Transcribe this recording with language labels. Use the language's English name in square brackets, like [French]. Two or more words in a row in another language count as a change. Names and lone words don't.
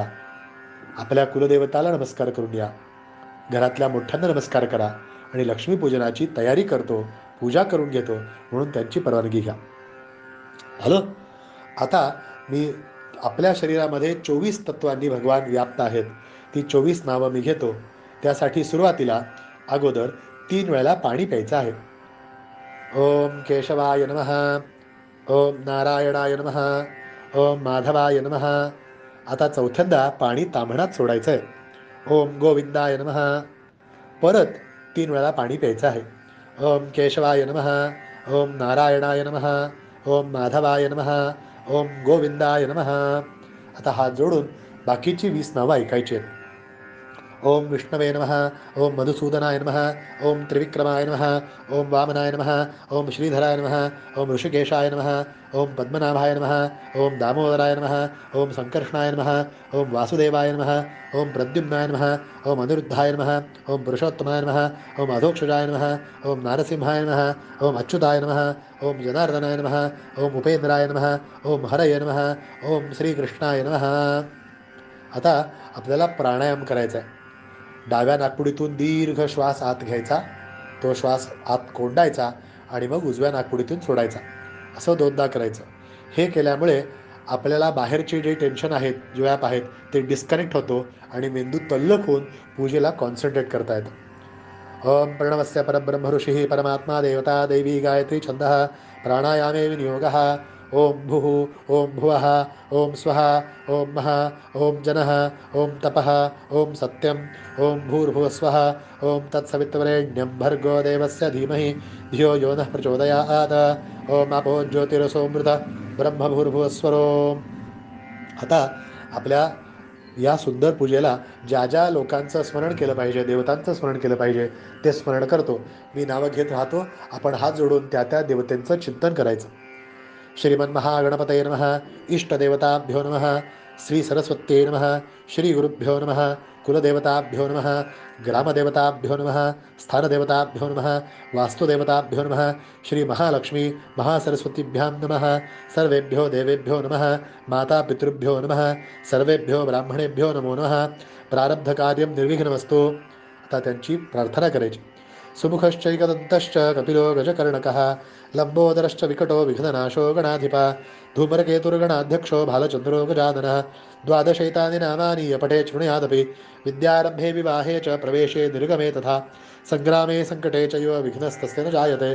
[Marathi] आपल्या कुलदेवताला नमस्कार करून घ्या. घरातल्या मोठ्यांना नमस्कार करा आणि लक्ष्मीपूजनाची तयारी करतो, पूजा करून घेतो म्हणून त्यांची परवानगी घ्या. हॅलो. आता मी आपल्या शरीरामध्ये 24 तत्वांनी भगवान व्याप्त आहेत. ती 24 नावं मी घेतो. त्यासाठी सुरुवातीला अगोदर 3 वेळेला पाणी प्यायचं आहे. [Sanskrit] ओम केशवाय नमः, ओम नारायणाय नमः, ओम माधवाय नमः. [Marathi] आता चौथ्यांदा पाणी ताम्हणात सोडायचं आहे. [Sanskrit] ओम गोविंदाय नमः. [Marathi] परत 3 वेळा पाणी प्यायचं आहे. [Sanskrit] ओम केशवाय नमः, ओम नारायणाय नमः, ओम माधवाय नमः, ओम गोविंदाय नमः. [Marathi] आता हात जोडून बाकीची 20 नावं ऐकायची आहेत. [Sanskrit] ओम विष्णवे नमः, ओम मधुसूदनाय नमः, ओम त्रिविक्रमाय नमः, ओम वामनाय नमः, ओम श्रीधराय नमः, ओम ऋषिकेशाय नमः, ओम पद्मनाभाय नमः, ओम दामोदराय नमः, ओम संकर्षणाय नमः, ओम वासुदेवाय नमः, ओम प्रद्युम्नाय नमः, ओम अनिरुद्धाय नमः, ओम पुरुषोत्तमाय नमः, ओम अधोक्षजाय नमः, ओम नारसिंहाय नमः, ओम अच्युताय नमः, ओम जनार्दनाय नमः, ओम उपेंद्राय नमः, ओम हरये नमः, ओम श्रीकृष्णाय नमः. [Marathi] आता आपल्याला प्राणायाम करायचा आहे. डाव्या नाकपुडीतून दीर्घ श्वास आत घ्यायचा, तो श्वास आत कोंडायचा आणि मग उजव्या नाकपुडीतून सोडायचा. असं 2दा करायचं. हे केल्यामुळे आपल्याला बाहेरचे जे टेन्शन आहेत, जे व्याप आहेत, ते डिस्कनेक्ट होतो आणि मेंदू तल्लख होऊन पूजेला कॉन्सन्ट्रेट करता येतं. [Sanskrit] ओम प्रणवस्य परब्रह्म ऋषिः परमात्मा देवता दैवी गायत्री छंदः प्राणायामे विनियोगः. ओम भुः, ओम भुवः, ओम स्वः, ओम मः, ओम जनः, ओम तपः, ओम सत्यम, ओम भूर्भुवस्वः, ओम तत्सवितुर्वरेण्यं भर्गो देवस्य धीमहि धियो यो नः प्रचोदयात्. ओम आपो ज्योतिरसोमृत ब्रह्म भूर्भुवस्वरोम. [Marathi] आता आपल्या या सुंदर पूजेला ज्या ज्या लोकांचं स्मरण केलं पाहिजे, देवतांचं स्मरण केलं पाहिजे, ते स्मरण करतो. मी नावं घेत राहतो. आपण हात जोडून त्या त्या देवतेंचं चिंतन करायचं. [Sanskrit] श्रीमन्महागणपतये नमः, इष्टदेवताभ्यो नमः, श्री सरस्वत्यै नमः, श्री गुरुभ्यो नमः, कुलदेवताभ्यो नमः, ग्रामदेवताभ्यो नमः, स्थानदेवताभ्यो नमः, वास्तुदेवताभ्यो नमः, श्री महालक्ष्मी महासरस्वतीभ्यां नमः, सर्वेभ्यो देवेभ्यो नमः, मातापितृभ्यो नमः, सर्वेभ्यो ब्राह्मणेभ्यो नमो नमः. प्रारब्धकार्यं निर्विघ्नमस्तु. [Marathi] आता त्यांची प्रार्थना करायची. [Sanskrit] सुमुखश्चैकदन्तश्च कपिलो गजकर्णकः, लंबोदरश्च विकटो विघ्ननाशो गणाधिपा, धूमरकेतुर्गणाध्यक्षो भालचन्द्रो गजाननः. द्वादशैतानि नामानि यपठे शृणुयादपि, विद्यारम्भे विवाहे च प्रवेशे निर्गमे तथा, सङ्ग्रामे सङ्कटे च यो विघ्नस्तस्य न जायते.